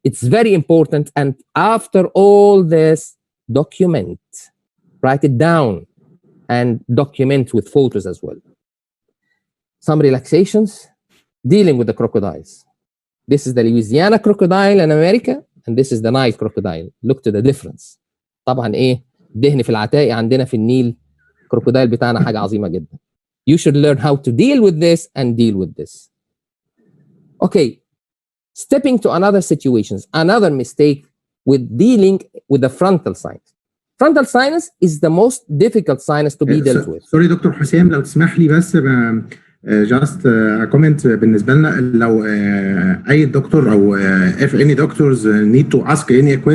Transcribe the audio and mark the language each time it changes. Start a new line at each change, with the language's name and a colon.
English: It's very important. And after all this, document. Write it down and document with photos as well. Some relaxations. Dealing with the crocodiles. This is the Louisiana crocodile in America, and this is the Nile crocodile. Look to the difference.
Arabic: طبعا ايه دهن في العتاقي عندنا في النيل crocodile بتاعنا حاجة عظيمة جدا.
English: You should learn how to deal with this and deal with this. Okay, stepping to another situations, another mistake with dealing with the frontal sinus. Frontal sinus is the most difficult sinus to be dealt with.
Arabic: Sorry دكتور حسام لو تسمح لي بس
English: just a comment
Arabic: بالنسبه لنا لو اي دكتور او
English: if any doctors need to ask any question.